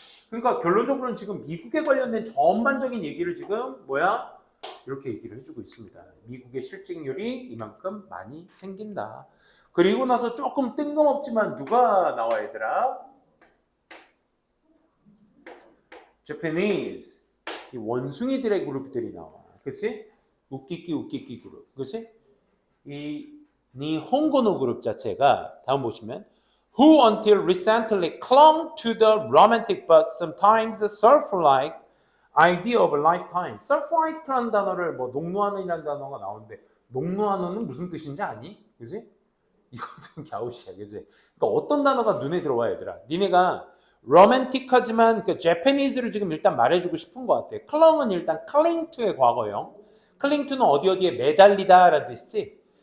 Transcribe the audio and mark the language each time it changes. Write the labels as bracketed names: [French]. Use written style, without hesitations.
[Korean] 그러니까 결론적으로는 지금 미국에 관련된 전반적인 얘기를 지금 이렇게 얘기를 해주고 있습니다. 미국의 실직률이 이만큼 많이 생긴다. 그리고 나서 조금 뜬금없지만 누가 나와 얘들아? Japanese, 이 원숭이들의 그룹들이 나와. 그렇지? 우끼끼 그룹. 그렇지? 이 니혼고노 그룹 자체가 다음 보시면 [English] who until recently clung to the romantic but sometimes surf-like idea of a lifetime. [Korean] surf-like라는 단어를 뭐 농노하는이라는 단어가 나오는데 농노하는은 무슨 뜻인지 아니? 그지? 이것도 갸웃이야, 그지? 그러니까 어떤 단어가 눈에 들어와 얘들아. 니네가 로맨틱하지만 그 Japanese를 지금 일단 말해주고 싶은 것 같아. clung은 일단 cling to의 과거형. cling to는 어디에 매달리다라는 뜻이지.